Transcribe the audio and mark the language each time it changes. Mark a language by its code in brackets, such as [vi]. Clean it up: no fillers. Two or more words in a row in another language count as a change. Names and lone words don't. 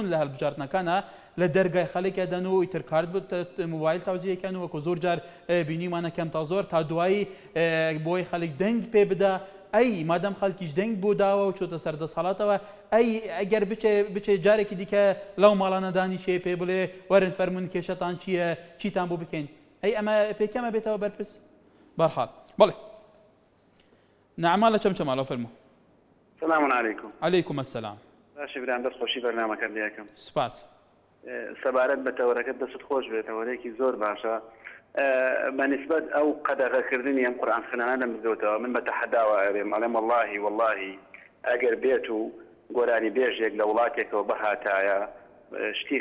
[ckb] لە هەڵبژاردنەکانە لە دەرگای خەڵێکە دەن و ئیتر کارت موبایل تاوزیەکەن و وەکو زۆر جار بینیمانە کەم تا زۆر تا دوایی بۆی خەڵک دەنگ پێ بدە ئەی مادەم خەڵکیش دەنگ بۆ داوە و چۆتە سەردەسەڵاتەوە ئەی ئەگەر بچێ جارێکی دیکە لەو ماڵانە دانیشێ پێ بڵێ وەرن فەرمون کێشەتان چییە چیتان بۆ بکەین ئەی ئەمە پێکەمە بێتەوە بەرپرس بەرحاڵ بەڵێ نەعما لە چەمچەماڵەوە فەرموو [ar] السلام عليكم. عليكم السلام. [ckb] باشي برام دەست خۆشی بەرنامەکەم لێکم. سپاس. سەبارەت بە تەوەرەکەت دەست خۆش بێت تەوەرەیەکی زۆر باشە. بەنسبەت ئەو قەدەغەکردنی ئەم قورئان خوێنانە لە مزگەوتەوە من بە تەحەداوە ئەڵێم ئەڵێم والله ئەگەر بێت و گۆرانی بێژێک لە وڵاتێکەوە بەهاتایە شتی